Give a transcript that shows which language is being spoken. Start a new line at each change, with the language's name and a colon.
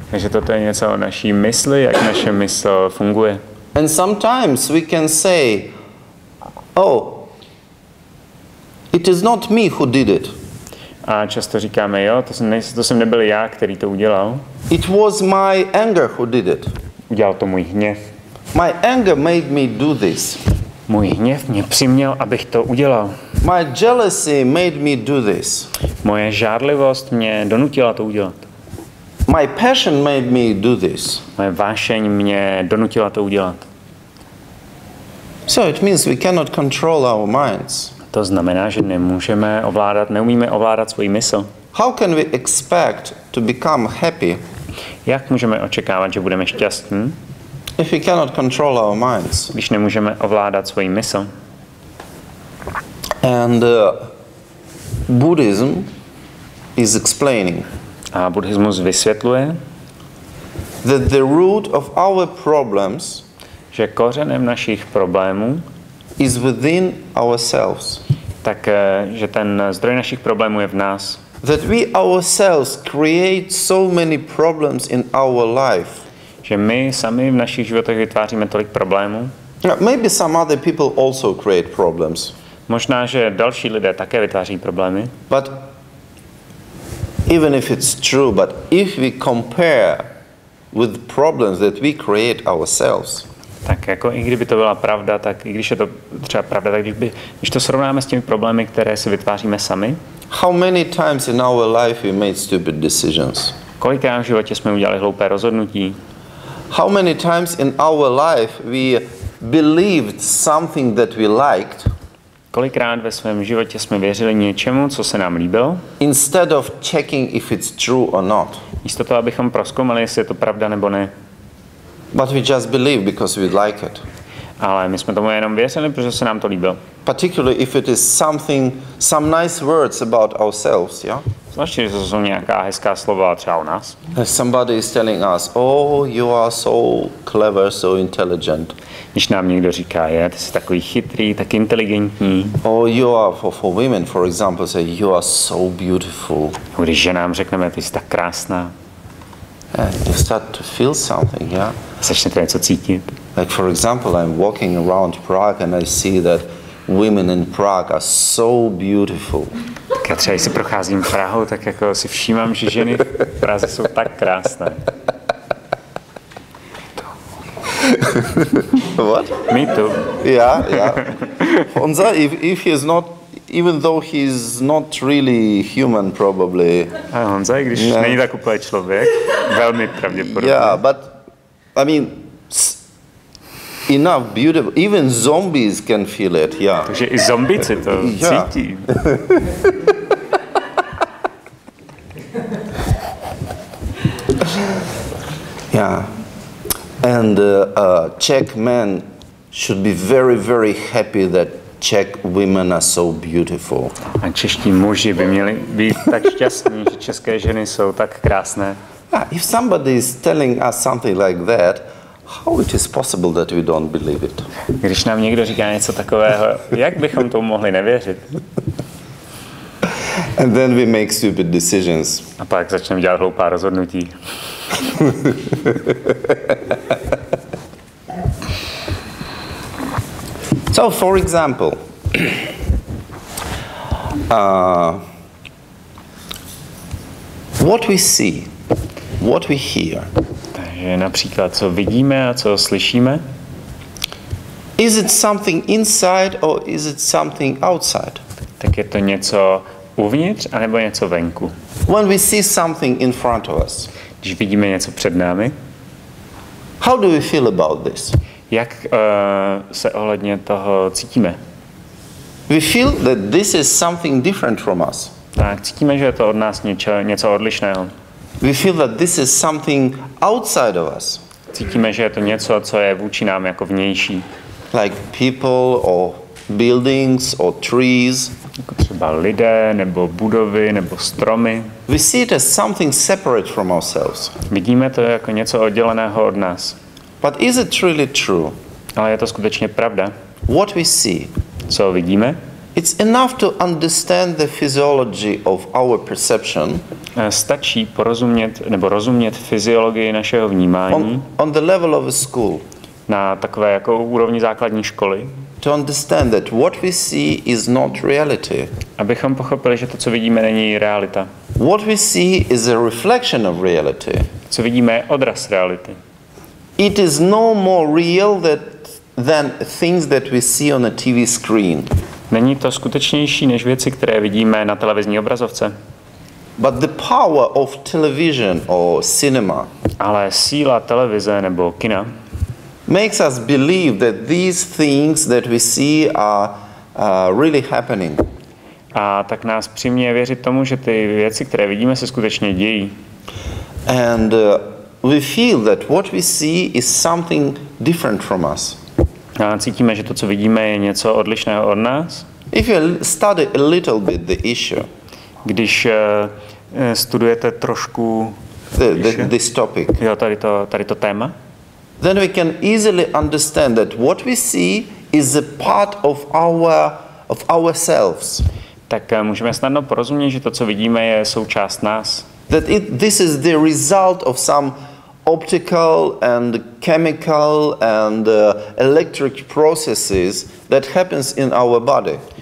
Czech: Takže toto je něco o naší mysli, jak naše mysl funguje.
English: And sometimes we can say, oh, it is not me who did it.
Czech: A často říkáme, jo, to jsem nebyl já, který to udělal.
English: It was my anger who did it.
Czech: Udělal to můj hněv.
English: My anger made me do this.
Czech: Můj hněv mě přiměl, abych to udělal.
English: My jealousy made me do this.
Czech: Moje žárlivost mě donutila to udělat.
English: My passion made me do this.
Czech: Moje vášeň mě donutila to udělat.
English: So it means we cannot control our minds.
Czech: To znamená, že neumíme ovládat svůj mysl.
English: How can we expect to become happy
Czech: Jak můžeme očekávat, že budeme šťastní,
English: if we cannot control our minds?
Czech: když nemůžeme ovládat svůj mysl?
English: And Buddhism is explaining
Czech: A buddhismus vysvětluje,
English: that the root of our problems
Czech: že kořenem našich problémů
English: is within ourselves.
Czech: že ten zdroj našich problémů je v nás.
English: That we ourselves create so many problems in our life.
Czech: Že my sami v našich životech vytváříme tolik problémů.
English: Maybe some other people also create problems.
Czech: Možná, že další lidé také vytváří problémy.
English: But even if it's true, but if we compare with problems that we create ourselves,
Czech: Tak jako i kdyby to byla pravda, tak i když je to třeba pravda, tak když to srovnáme s těmi problémy, které si vytváříme sami,
English: how many times in our life we made stupid decisions?
Czech: kolikrát v životě jsme udělali hloupé rozhodnutí?
English: How many times in our life we believed something that we liked?
Czech: Kolikrát ve svém životě jsme věřili něčemu, co se nám líbilo?
English: Instead of checking if it's true or not.
Czech: Místo toho, abychom prozkoumali, jestli je to pravda nebo ne.
English: But we just believe because we like it.
Czech: Ale my jsme tomu jenom věřili, protože se nám to líbilo.
English: Particularly if it is some nice words about ourselves, yeah?
Czech: Zvláště, že to jsou nějaká hezká slova třeba o nás.
English: Somebody is telling us, oh, you are so clever, so intelligent.
Czech: Když nám někdo říká, ty jsi takový chytrý, tak inteligentní.
English: Oh, you are, for women, for example, say, you are so beautiful.
Czech: Když ženám řekneme, ty jsi tak krásná.
English: You start to feel something, yeah?
Czech: Začnete něco cítit.
English: Like, for example, I'm walking around Prague and I see that women in Prague are so beautiful.
Czech: Tak já třeba, když si procházím Prahou, tak jako si všímám, že ženy v Praze jsou tak krásné.
English: What? Me too. Yeah. Honza, if he is not, even though he is not really human, probably.
Czech: A Honza, i když není tak úplně člověk, velmi pravděpodobně.
English: Yeah, but I mean, enough beautiful. Even zombies can feel it. Yeah.
Czech: Takže i zombici to cítí.
English: Yeah. And Czech men should be very, very happy that Czech women are so beautiful.
Czech: A čeští muži by měli být tak šťastní, že české ženy jsou tak krásné.
English: If somebody is telling us something like that, how it is possible that we don't believe it?
Czech: Když nám někdo říká něco takového, jak bychom tomu mohli nevěřit?
English: And then we make stupid decisions.
Czech: A pak začneme dělat hloupá rozhodnutí.
English: So, for example, what we see, what we hear.
Czech: Takže například, co vidíme a co slyšíme.
English: Is it something inside or is it something outside?
Czech: Tak je to něco uvnitř anebo něco venku.
English: When we see something in front of us,
Czech: když vidíme něco před námi,
English: how do we feel about this?
Czech: Jak se ohledně toho cítíme?
English: We feel that this is something different from us.
Czech: Tak cítíme, že je to od nás něco odlišného.
English: We feel that this is something outside of us.
Czech: Cítíme, že je to něco, co je vůči nám jako vnější.
English: Like people or buildings or trees.
Czech: Jako třeba lidé, nebo budovy, nebo stromy.
English: We see it as something separate from ourselves.
Czech: Vidíme to jako něco odděleného od nás.
English: But is it really true?
Czech: Ale je to skutečně pravda?
English: what we see,
Czech: Co vidíme?
English: it's enough to understand the physiology of our perception
Czech: Stačí rozumět fyziologii našeho vnímání
English: on the level of a school.
Czech: Na takové jako úrovni základní školy.
English: To understand that what we see is not reality.
Czech: Abychom pochopili, že to, co vidíme, není realita.
English: What we see is a reflection of reality.
Czech: Co vidíme, je odraz reality.
English: It is no more real than things that we see on a TV screen.
Czech: Není to skutečnější než věci, které vidíme na televizní obrazovce.
English: But the power of television or cinema
Czech: Ale síla televize nebo kina
English: makes us believe that these things that we see are really happening.
Czech: a tak nás přiměje věřit tomu, že ty věci, které vidíme, se skutečně dějí.
English: And we feel that what we see is something different from us.
Czech: A cítíme, že to, co vidíme, je něco odlišného od nás.
English: If you study a little bit the issue,
Czech: Když studujete trošku
English: this topic,
Czech: jo, tady to téma,
English: then we can easily understand that what we see is a part of ourselves.
Czech: tak můžeme snadno porozumět, že to, co vidíme, je součást nás.
English: That this is the result of some optical and chemical and electric processes that happens in our body.